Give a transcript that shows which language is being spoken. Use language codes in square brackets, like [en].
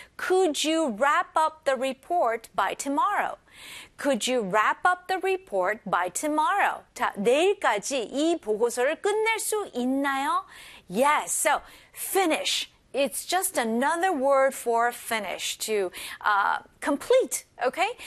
[en] Could you wrap up the report by tomorrow? Could you wrap up the report by tomorrow? [ko] 자, 내일까지 이 보고서를 끝낼 수 있나요? [en] Yes, so finish. It's just another word for finish, to complete, okay?